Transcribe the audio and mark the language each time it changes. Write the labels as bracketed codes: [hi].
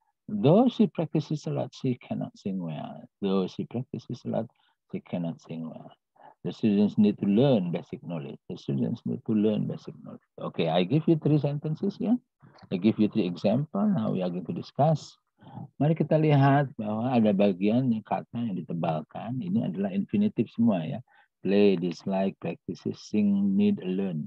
[en] Though she practices a lot, she cannot sing well. Though she practices a lot, she cannot sing well. The students need to learn basic knowledge. The students need to learn basic knowledge. Okay, I give you 3 sentences ya. I give you 3 example. Now we are going to discuss. [id] Mari kita lihat bahwa ada bagian kata yang ditebalkan. Ini adalah infinitive semua ya. [en] Play, dislike, practices, sing, need, learn.